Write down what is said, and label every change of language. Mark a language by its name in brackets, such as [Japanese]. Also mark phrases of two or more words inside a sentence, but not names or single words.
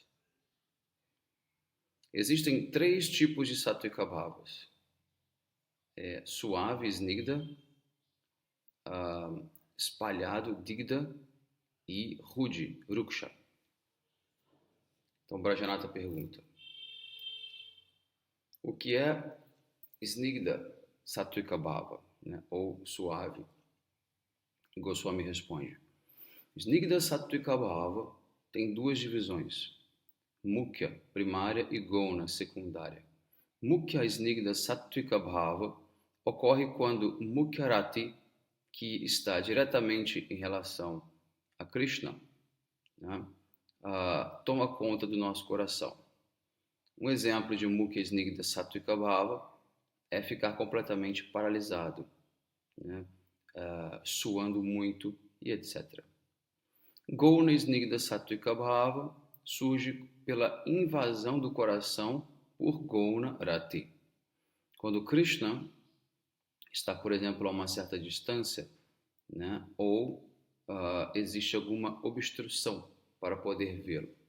[Portuguese] Existem 3 tipos de [Sanskrit] सात्त्विक भावाः: [Portuguese] suave, snigda, espalhado, digda, e rude, ruksha. Então, Brajanatha pergunta: o que é [Sanskrit] स्निग्ध सात्त्विक भाव, [Portuguese] né? Ou suave? Goswami responde: [Sanskrit] स्निग्ध सात्त्विक भाव [Portuguese] tem 2 divisões: Mukhya, primária, e Gauna, secundária. [Sanskrit] मुख्य स्निग्ध सात्त्विक भाव [Portuguese] ocorre quando [Sanskrit] मुख्य रति, [Portuguese] que está diretamente em relação a Krishna, né, toma conta do nosso coração. Um exemplo de [Sanskrit] मुख्य स्निग्ध सात्त्विक भाव [Portuguese] é ficar completamente paralisado, né, suando muito e etc. [Sanskrit] गौण स्निग्ध सात्त्विक भाव [Portuguese] surge pela invasão do coração por [Sanskrit] गौण रति. [Portuguese] Quando Krishna está, por exemplo, a uma certa distância, né, ou existe alguma obstrução para poder vê-lo.